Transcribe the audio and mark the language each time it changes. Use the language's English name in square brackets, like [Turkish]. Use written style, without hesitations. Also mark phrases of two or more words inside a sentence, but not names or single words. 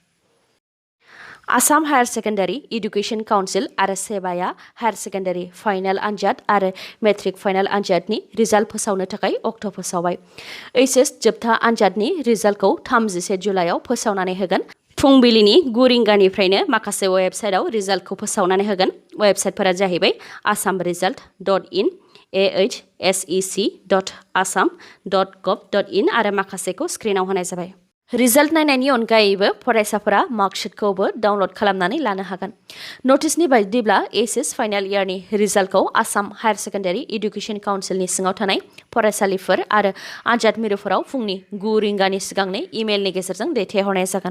[Bodo] आसाम हायार सेकेन्डारि इडुकेसन काउन्सिल आरो सेबाया हायार सेकेन्डारि फाइनाल आनजाद आरो मेट्रिक फाइनाल आनजादनि रिजाल्ट फोसावनो थाखाय अक्ट' फोसावबाय। HS जोबथा आनजादनि रिजाल्टखौ 31 जुलाइआव फोसावनानै होगोन। फुंबिलिनि 9 रिंगानिफ्रायनो माखासे वेबसाइटआव रिजाल्टखौ फोसावनानै होगोन। वेबसाइटफोरा जाहैबाय assamresult.in, ahsec.assam.gov.in आरो माखासेखौ स्क्रिनाव होनाय जाबाय। रिजाल्ट नायनायनि अनगायैबो फरायसाफोरा मार्कशीटखौबो डाउनलड खालामनानै लानो हागोन। नटिसनि बायदिब्ला HS फाइनाल इयारनि रिजाल्टखौ आसाम हायार सेकेन्डारि इडुकेसन काउन्सिलनि सिङाव थानाय फरायसालिफोर आरो आनजाद मिरुफोराव फुंनि 9 रिंगानि सिगांनो इमेलनि गेजेरजों दैथायहरनाय जागोन।